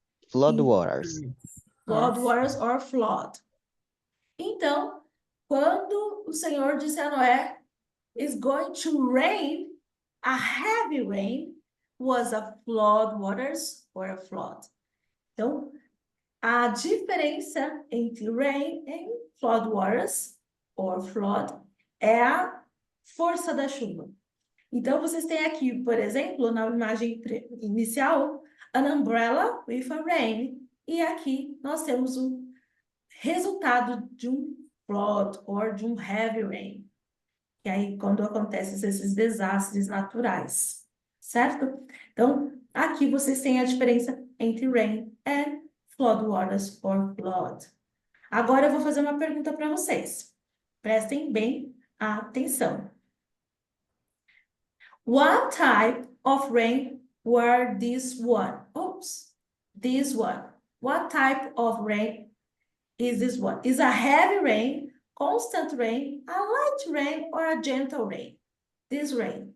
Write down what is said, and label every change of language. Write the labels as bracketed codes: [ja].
[en] Flood waters. Flood waters or flood. [pt] Então, quando o Senhor disse a Noé, [en] is going to rain, a heavy rain was a flood waters or a flood. [pt] Então, a diferença entre rain e [en] flood waters or flood [pt] é a força da chuva. Então, vocês têm aqui, por exemplo, na imagem inicial, [en] an umbrella with a rain. [pt] E aqui nós temos o resultado de um flood or de um [en] heavy rain. [pt] E aí, quando acontecem esses desastres naturais, certo? Então, aqui vocês têm a diferença entre [en] rain and flood waters or flood. [pt] Agora eu vou fazer uma pergunta para vocês. Prestem bem atenção. [en] What type of rain were this one? Oops, this one. What type of rain is this one? Is a heavy rain, constant rain, a light rain, or a gentle rain? This rain.